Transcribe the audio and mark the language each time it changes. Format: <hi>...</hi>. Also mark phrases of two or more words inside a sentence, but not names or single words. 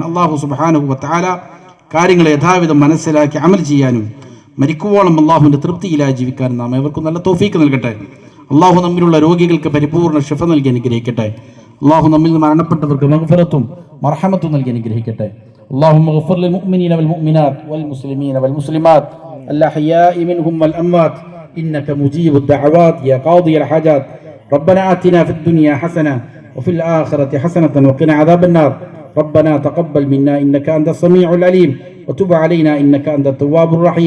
<ar>الله سبحانه وتعالى</ar> <ml>കാര്യങ്ങളെ യഥാവിധം മനസ്സിലാക്കി അമൽ ചെയ്യാനും മരിക്കുവോളം അള്ളാഹുവിൻ്റെ തൃപ്തിയിലായി ജീവിക്കാനും നാം ഏവർക്കും നല്ല തൗഫീക്ക് നൽകട്ടെ. അള്ളാഹു നമ്മിലുള്ള രോഗികൾക്ക് പരിപൂർണ്ണ ശിഫ നൽകി അനുഗ്രഹിക്കട്ടെ. അള്ളാഹു നമ്മിൽ നിന്ന് മരണപ്പെട്ടവർക്ക് മഗ്ഫിറത്തും മർഹമത്തും നൽകി അനുഗ്രഹിക്കട്ടെ.</ml> <ar>اللهم اغفر للمؤمنين والمؤمنات والمسلمين والمسلمات الأحياء منهم والأموات إنك مجيب الدعوات يا قاضي الحاجات. ربنا آتنا في الدنيا حسنة وفي الآخرة حسنة وقنا عذاب النار. ربنا تقبل منا إنك أنت السميع العليم وتب علينا إنك أنت التواب الرحيم.</ar>